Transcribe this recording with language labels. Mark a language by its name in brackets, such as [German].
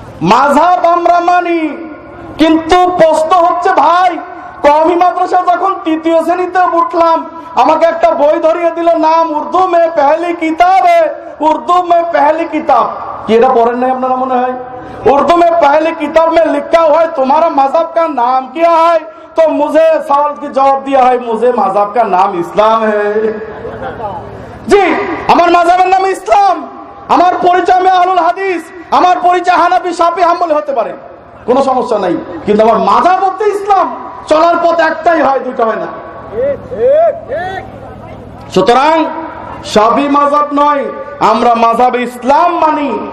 [Bangla] মাযহাব আমরা মানি, কিন্তু প্রশ্ন হচ্ছে ভাই, কওমি মাদ্রাসা যখন তৃতীয় শ্রেণীতে উঠলাম, আমাকে একটা বই ধরিয়ে দিল, নাম উর্দু মে পেহলি কিতাব, উর্দু মে পেহলি কিতাব। কি এটা পড়েন নাই আপনারা মনে হয়? [Hindi] उर्दू में पहली किताब में लिखा हुआ है तुम्हारा मजहब का नाम क्या है, तो मुझे सवाल की जवाब दिया है मुझे मजहब का नाम इस्लाम है। [Bangla] जी আমার মাযহাবের নাম ইসলাম, আমার পরিচয় মে আহলুল হাদিস, আমার পরিচয় হানাফি, শাফি, হাম্বলি হতে পারে, কোনো সমস্যা নাই, কিন্তু আমার মাযহাব হচ্ছে ইসলাম। চলার পথ একটাই হয়, দুটো হয় না। সুতরাং শাফি মাযহাব নয়, আমরা মাযহাবে ইসলাম মানি।